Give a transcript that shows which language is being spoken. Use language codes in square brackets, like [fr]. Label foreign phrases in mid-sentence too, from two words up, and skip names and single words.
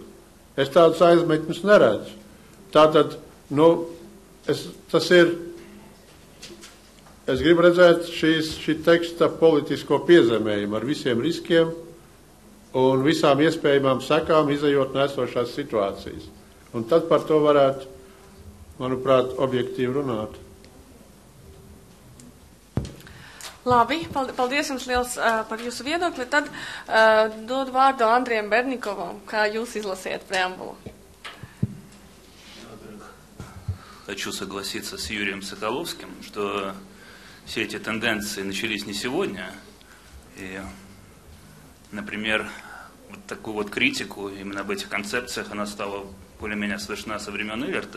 [lv] Es tādus aizmetņus neredzu. Tātad, es gribu redzēt šī teksta politisko piezemējumu ar visiem riskiem un visām iespējamām sekām izejot no esošās situācijas. Un tad par to varētu, manuprāt, objektīvi runāt. Labi, paldies jums liels par jūsu viedokli. Tad dod vārdu Andrijam Bernikovam, kā jūs izlasiet преамбулу. [ru] Хочу согласиться с Юрием Соколовским, что все эти тенденции начались не сегодня. И, например, вот такую вот критику именно об этих концепциях, она стала более-менее слышна со времен Иверта.